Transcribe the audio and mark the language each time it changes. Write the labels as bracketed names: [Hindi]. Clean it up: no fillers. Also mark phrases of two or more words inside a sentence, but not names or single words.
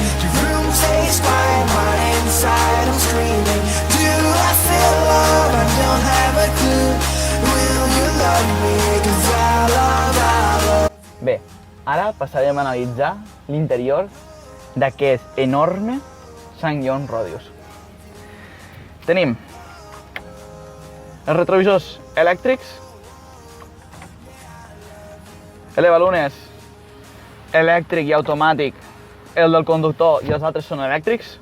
[English] Your room stays quiet, but inside I'm screaming. Do I feel love? I don't have a clue. Will you love me? 'Cause I love. [Catalan] Bé, ara passarem a analitzar l'interior d'aquest enorme SsangYong Rodeos. Tenim els retrovisors elèctrics, elevalunes elèctric i automàtic, el del conductor i els altres són elèctrics.